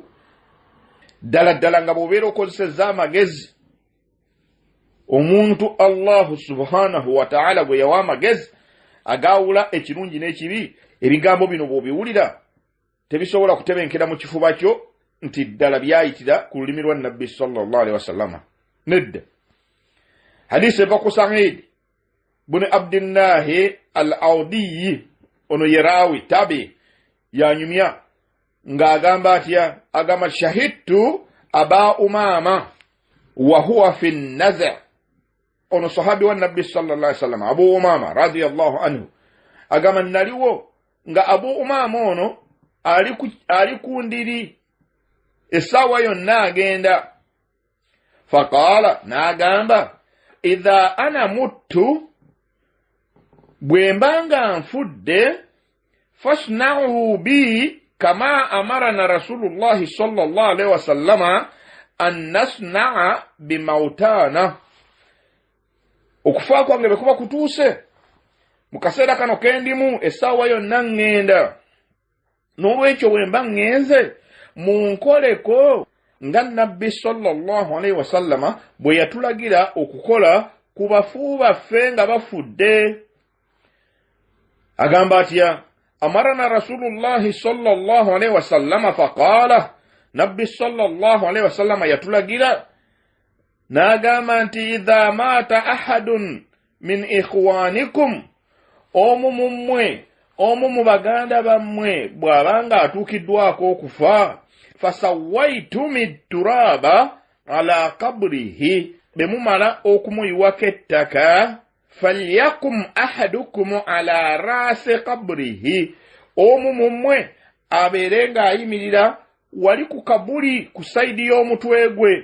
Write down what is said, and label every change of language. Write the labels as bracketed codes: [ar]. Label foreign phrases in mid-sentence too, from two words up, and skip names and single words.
[lg] Ddala nga bw'obeera okozesezza amagezi, omuntu Allahu [ar] سبحانه وتعالى [lg] gwe yawa amagezi agaawula ekirungi n'ekibi, ebigambo bino bw'obiwulira tebisobola kutebenkera mu kifuba kyo nti ddala byayitira ku lulimi lwa nabbi [ar] صلى الله عليه وسلم. [lg] Nedda. Hadisi eva ku Sa'id buni Abdillahi al-Awdiyi, ono yerawi tabi yanyumya ng'agamba atya, agamba [ar] شهدت أبا أمامة وهو في النزع'. [lg] Ono sahabi wa nabbi [ar] صلى الله عليه وسلم [lg] Abu Umama [ar] رضي الله عنه [lg] agamba naliwo nga Abu Umama ono ali ku ndiri essaawa yonna agenda. [ar] Faqala, n'agamba إذا أنا مت, [lg] bwe mbanga nfudde, [ar] فاصنعوا بي كما أمرنا رسول الله صلى الله عليه وسلم أن نصنع بموتانا. [lg] Okufa kwange bwe kuba kutuuse mu kaseera kano kendimu essaawa yonna ŋŋenda, n'olwekyo bwe mba ŋŋenze munkoleko nga nabbi [ar] صلى الله عليه وسلم [lg] bwe yatulagira okukola ku bafu baffe nga bafudde. Agamba atya, [ar] أمرنا رسول الله صلى الله عليه وسلم فقال, nabbi صلى الله عليه وسلم [lg] yatulagira n'agamba nti [ar] إذا مات أحد من إخوانكم, [lg] omu mu baganda bammwe bw'abanga atuukiddwako okufa, [ar] فسويتم التراب على قبره, [lg] bwe mumala okumuyiwako ettaka, [ar] فليقم أحدكم على رأس قبره, [lg] omu mu mmwe abeere ng'ayimirira wali ku kabuli ku sayidi y'omutwe gwe.